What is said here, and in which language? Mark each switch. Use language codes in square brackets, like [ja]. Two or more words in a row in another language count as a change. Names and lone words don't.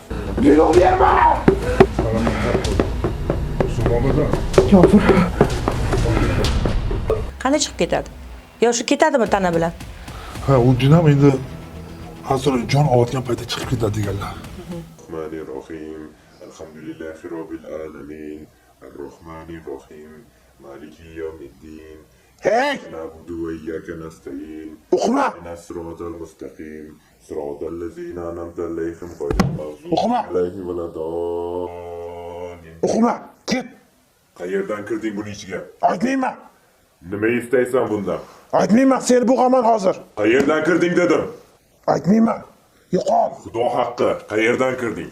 [uz] Buyruq berma! Qanday chiqib ketadi? Yo shu ketadimi tana bilan? Ha, u jin ham endi asl jon olayotgan paytda chiqib ketadi deganlar. [ar] الرحمن الرحيم. الحمد لله رب العالمين. الرحمن الرحيم. مالك يوم الدين. Hey! نعبد وإياك نستعين. [uz] O'qima! [ar] اهدنا الصراط المستقيم صراط الذين أنعمت عليهم غير المغضوب [uz] O'qima! [ar] عليهم ولا الضالين. [uz] O'qima! Ket! Qayerdan kirding buning ichiga? Aytmayman! Nima istaysan bundan? Aytmayman, seni bo'g'aman hozir. Qayerdan kirding dedim. Aytmayman. Yo'qol. Xudo haqqi, qayerdan kirding?